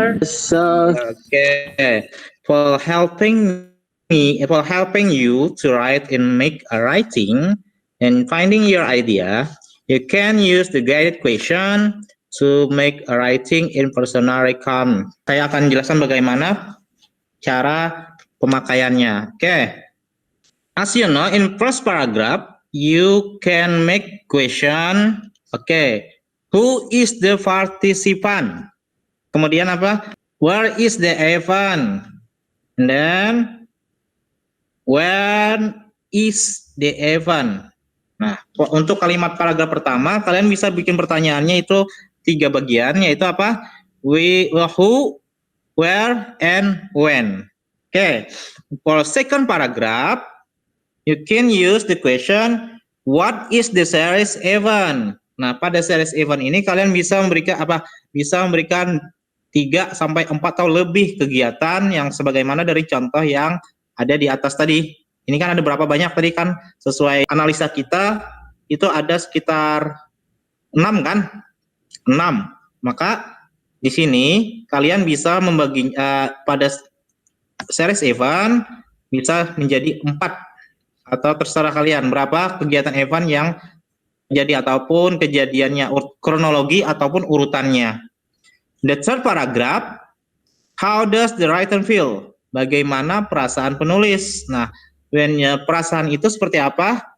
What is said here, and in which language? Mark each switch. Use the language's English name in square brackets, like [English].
[English] So, Okay. For helping you to write and make a writing and finding your idea, you can use the guided question to make a writing in personal recount. [Indonesian] Saya akan jelaskan bagaimana cara pemakaiannya. Okay. [English] As you know, in first paragraph, you can make question. Okay. Who is the participant? [Indonesian] Kemudian apa? [English] Where is the event? And then, when is the event? [Indonesian] Nah, untuk kalimat paragraf pertama, kalian bisa bikin pertanyaannya itu 3 bagian, yaitu apa? [English] Who, where, and when. Okay. For second paragraph, you can use the question, what is the series event? [Indonesian] Nah, pada series event ini kalian bisa memberikan apa? Bisa memberikan 3 sampai 4 atau lebih kegiatan yang sebagaimana dari contoh yang ada di atas tadi. Ini kan ada berapa banyak tadi kan? Sesuai analisa kita itu ada sekitar 6 kan? 6. Maka di sini kalian bisa membagi pada series event bisa menjadi 4 atau terserah kalian berapa kegiatan event yang terjadi ataupun kejadiannya kronologi ataupun urutannya. [English] The third paragraph, how does the writer feel? [Indonesian] Bagaimana perasaan penulis? Nah, perasaan itu seperti apa?